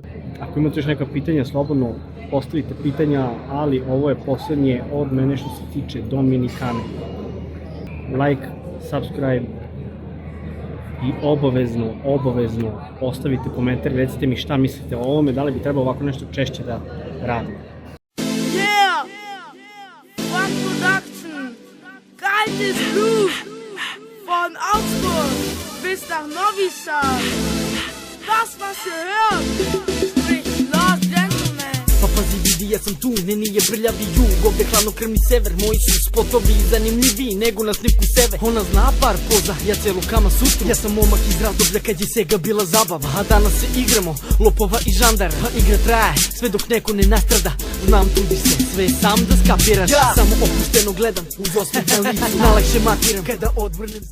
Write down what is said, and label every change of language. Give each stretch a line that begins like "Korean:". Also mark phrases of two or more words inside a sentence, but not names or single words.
Serbian: Ako imate još neka pitanja, slobodno postavite pitanja, ali ovo je poslednje od mene što se tiče Dominikane.
English: Like, subscribe
Serbian: i obavezno ostavite komentar, recite mi šta mislite o ovome, da li bi trebalo ovako nešto češće da radim.
English: Yeah! One Production!
German: Kaltes Blut! Von Augsburg bis nach Novi Sad! Das, was ihr hört, spricht Lord Gentleman!
Serbian: Pa pazi vidi, ja sam tu, ne nije brljavi jug, ovde hladnokrvni sever, moji su spotovi zanimljiviji nego na snimku seve. Ona zna par poza, ja celu Kama Sutru, ja sam momak iz razdoblja kad je Sega bila zabava, a danas se igramo, lopova i žandara, a igra traje, sve dok neko ne nastrada, znam trudi se, sve sam da skapiraš, samo opušteno gledam, uz osmeh na licu, najlakše matiram, kada odvrnem